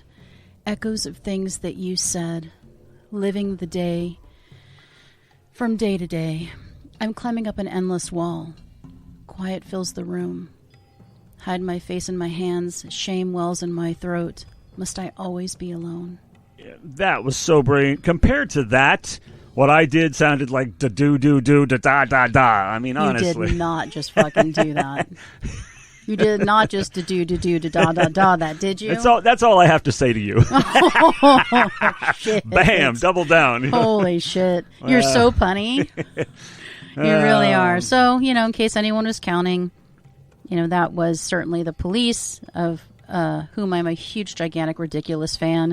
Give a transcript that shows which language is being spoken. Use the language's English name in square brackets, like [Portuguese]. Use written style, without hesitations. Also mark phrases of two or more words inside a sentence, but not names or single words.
[English] Echoes of things that you said. Living the day from day to day. I'm climbing up an endless wall. Quiet fills the room. Hide my face in my hands. Shame wells in my throat. Must I always be alone? Yeah, that was so brilliant. Compared to that, what I did sounded like da-do-do-do-da-da-da-da. I mean, honestly. You did not just fucking do that. You did not just da-do-da-da-da that, did you? That's all I have to say to you. Oh, shit. Bam, double down. Holy shit. You're so punny. You really are. So, in case anyone was counting, that was certainly the Police, of whom I'm a huge, gigantic, ridiculous fan.